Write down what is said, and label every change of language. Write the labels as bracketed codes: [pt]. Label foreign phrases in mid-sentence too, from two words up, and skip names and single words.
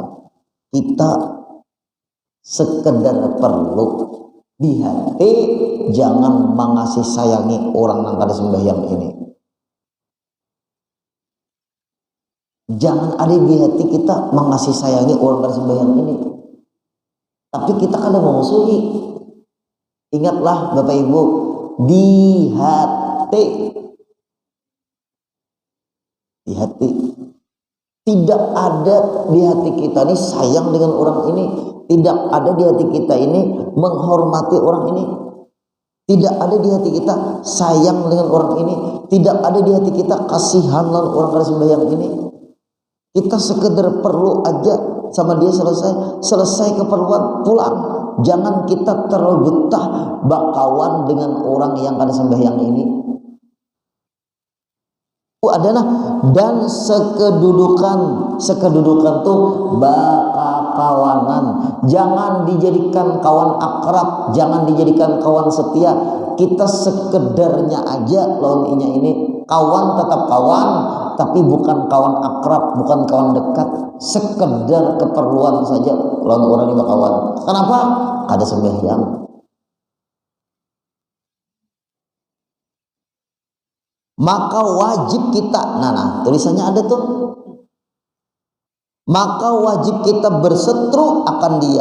[bjn] Kita sekedar perlu di hati, jangan mengasih sayangi orang yang kada sembahyang ini. Jangan ada di hati kita mengasih sayangi orang kada sembahyang ini, tapi kita kada memusuhi. [id] Ingatlah Bapak Ibu, di hati tidak ada di hati kita ini sayang dengan orang ini, tidak ada di hati kita ini menghormati orang ini, tidak ada di hati kita sayang dengan orang ini, tidak ada di hati kita kasihan dengan orang kada sembahyang ini. Kita sekedar perlu aja sama dia, selesai keperluan pulang. [bjn] Jangan kita terlalu betah bakawan dengan orang yang kada sembahyang ini. Itu adalah, dan sekedudukan tuh bakakawanan. [id] Jangan dijadikan kawan akrab, jangan dijadikan kawan setia. [bjn] Kita sekedarnya aja lawan inya ini. [id] Kawan tetap kawan, tapi bukan kawan akrab, bukan kawan dekat. Sekedar keperluan saja lawan orang ini kawan. Kenapa? Ada sembahyang. Maka wajib kita, nah tulisannya ada tuh, maka wajib kita berseteru akan dia.